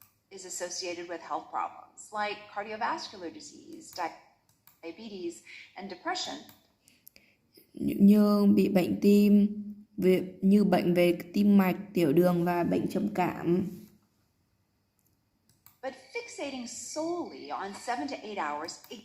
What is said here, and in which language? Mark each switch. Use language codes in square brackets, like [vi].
[en] Is associated with health problems like cardiovascular disease, diabetes, and depression. [vi] Như bị bệnh tim, như bệnh về tim mạch, tiểu đường và bệnh trầm cảm. [en] But fixating solely on 7 to 8 hours.